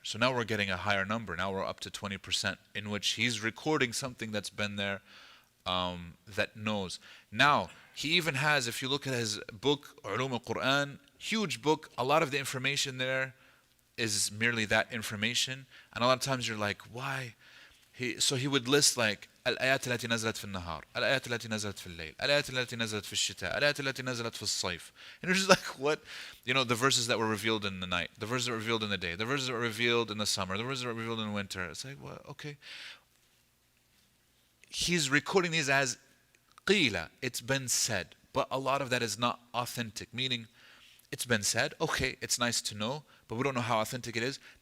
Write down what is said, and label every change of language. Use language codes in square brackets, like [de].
[en] So now we're getting a higher number. Now we're up to 20%, in which he's recording something that's been there, that knows. Now, he even has, if you look at his book, Ulum al-Quran, huge book, a lot of the information there is merely that information. And a lot of times you're like, why? So he would list like, [ar] الآيات التي نزلت في النهار, الآيات التي نزلت في الليل, الآيات التي نزلت في الشتاء, الآيات التي نزلت في الصيف. [en] And you're just like, what? You know, the verses that were revealed in the night, the verses that were revealed in the day, the verses that were revealed in the summer, the verses that were revealed in winter. It's like, well, okay. He's recording these as qila, it's been said. But a lot of that is not authentic, meaning it's been said, okay, it's nice to know, but we don't know how authentic it is.